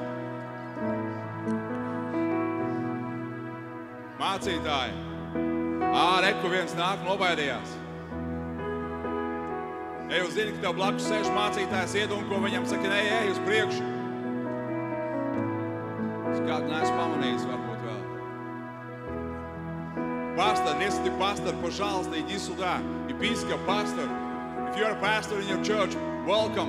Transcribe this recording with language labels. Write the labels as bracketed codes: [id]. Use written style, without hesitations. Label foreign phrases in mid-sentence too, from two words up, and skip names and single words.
[lv] Mācītāji, reku viens nāk nobaidījās. Ja jūs zini, ka tev blakus sēž mācītājs iedunko, viņam saka, ej uz priekšu. Es kādu neesmu pamanījis, varbūt vēl. [en] Pastor, [ru] если ты пастор, пожалуйста, иди сюда. Епископ, пастор. [en] If you're a pastor in your church, welcome.